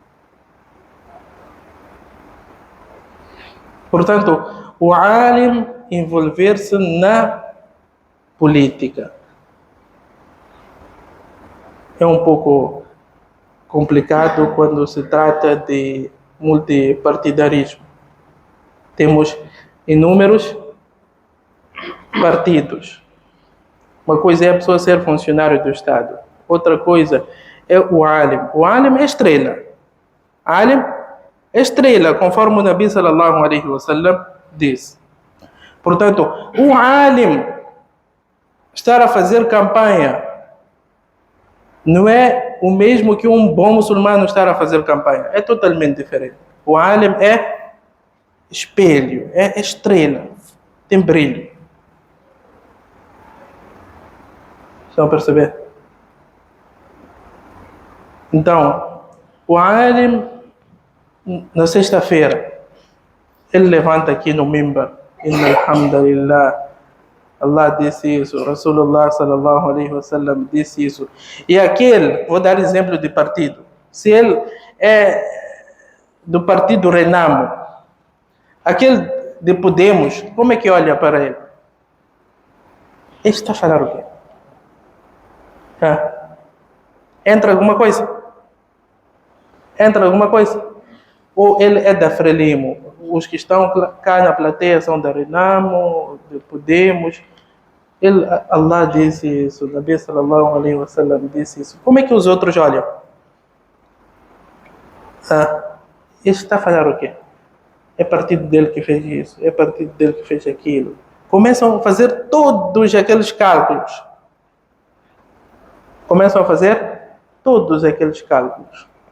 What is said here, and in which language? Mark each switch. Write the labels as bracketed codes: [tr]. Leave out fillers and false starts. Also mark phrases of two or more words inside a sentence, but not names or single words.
[pt] Portanto, o alim envolver-se na política é um pouco complicado quando se trata de multipartidarismo. Temos inúmeros partidos. Uma coisa é a pessoa ser funcionário do Estado. Outra coisa é o alim. O alim é estrela. Alim é estrela, conforme o Nabi [ar] صلى الله عليه وسلم [pt] diz. Portanto, o alim estar a fazer campanha não é o mesmo que um bom muçulmano estar a fazer campanha. É totalmente diferente. O alim é espelho, é estrela, tem brilho. Estão a perceber? Então, o alim, na sexta-feira, ele levanta aqui no mimbar, [ar] إن الحمد لله, [pt] Allah disse isso, Rasulullah [ar] صلى الله عليه وسلم [pt] disse isso. E aquele, vou dar exemplo de partido. Se ele é do partido Renamo, aquele de Podemos, como é que olha para ele? Ele está a falar o quê? Entra alguma coisa? Entra alguma coisa? Ou ele é da Frelimo? Os que estão cá na plateia são da Renamo, de Podemos. Allah disse isso, Nabi [ar] صلى الله عليه وسلم [pt] disse isso. Como é que os outros olham? Ele está a falar o quê? É partido dele que fez isso, é partido dele que fez aquilo. Começam a fazer todos aqueles cálculos. Começam a fazer todos aqueles cálculos.